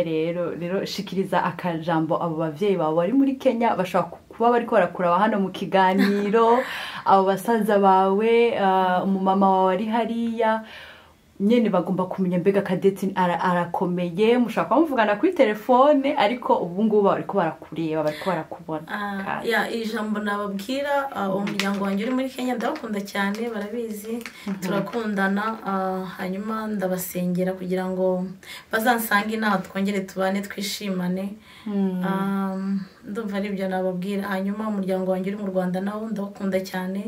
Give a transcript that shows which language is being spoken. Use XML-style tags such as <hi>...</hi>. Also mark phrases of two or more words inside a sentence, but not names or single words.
<rn>Rero shikiriza akajambo abo bavyeyi bawe bari muri Kenya bashaka kuba bariko barakura hano mu kiganiro, abo basaza bawe, umumama wawe ari hariya nyene bagomba kumenya mbega Cadette arakomeye, mushaka kumuvugana kuri telefone ariko ubu ngubu bariko barakureba, bariko barakubona.</rn> <rw>Ijambo nababwira umuryango wanjye uri muri Kenya ndabakunda cyane, barabizi turakundana. Hanyuma ndabasengera kugira ngo bazansange naho twongere tubane twishimane. Ndumva ari byo nababwira. Hanyuma umuryango wanjye uri mu Rwanda nawo ndabakunda cyane.</rw>